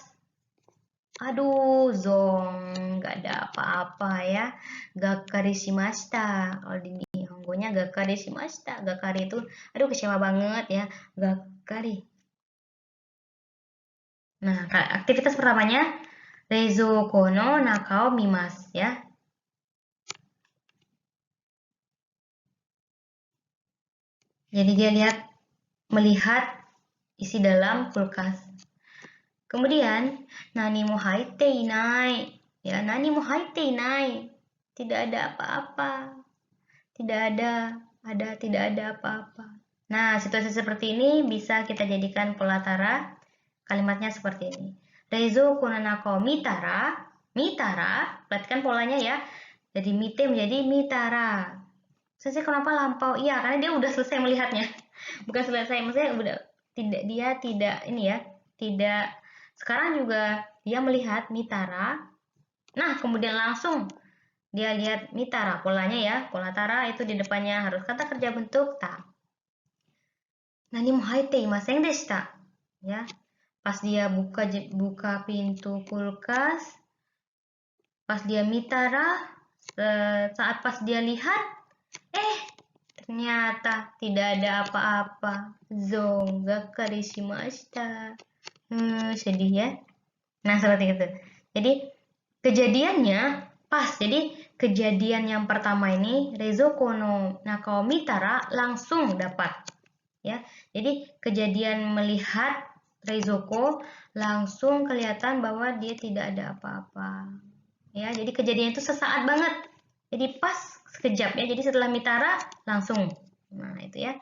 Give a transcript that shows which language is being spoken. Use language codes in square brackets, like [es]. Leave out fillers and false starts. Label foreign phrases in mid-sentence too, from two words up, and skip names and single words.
[id] Aduh, zong, gak ada apa-apa ya. [ja] がっかりしました [id] kalau di [ja] Nihongo. pokoknya がっかりしました. [id] Gakari itu, aduh kecewa banget ya, gakari. Nah, aktivitas pertamanya, [ja] 冷蔵庫の中を見ます ya. [id] Jadi dia melihat isi dalam kulkas. Kemudian, [ja] 何も入っていない. Ya, 何も入っていない. [id] Tidak ada apa-apa. Tidak ada apa-apa. Nah, situasi seperti ini bisa kita jadikan pola tara. Kalimatnya seperti ini. [ja] 冷蔵庫の中を見たら. [id] Mitara, perhatikan polanya ya. Jadi mite menjadi mitara. Saya kenapa lampau? Iya, karena dia udah selesai melihatnya. Bukan selesai, maksudnya udah tidak ini ya, tidak. Sekarang juga dia melihat mitara. Nah, kemudian langsung dia lihat mitara, polanya ya, pola tara itu di depannya harus kata kerja bentuk ta. [ja] 何も入っていませんでした. [id] Ya. Pas dia buka pintu kulkas, pas dia mitara, saat pas dia lihat, ternyata tidak ada apa-apa. [ja] Zong がっかりしました. [id] Sedih ya. Nah, seperti itu. Jadi kejadiannya pas. Jadi kejadian yang pertama ini [ja] 冷蔵庫の中を見たら [id] langsung dapat ya. Jadi kejadian melihat reizouko langsung kelihatan bahwa dia tidak ada apa-apa. Ya, jadi kejadian itu sesaat banget. Jadi pas sekejap ya. Jadi setelah mitara langsung. Nah, itu ya.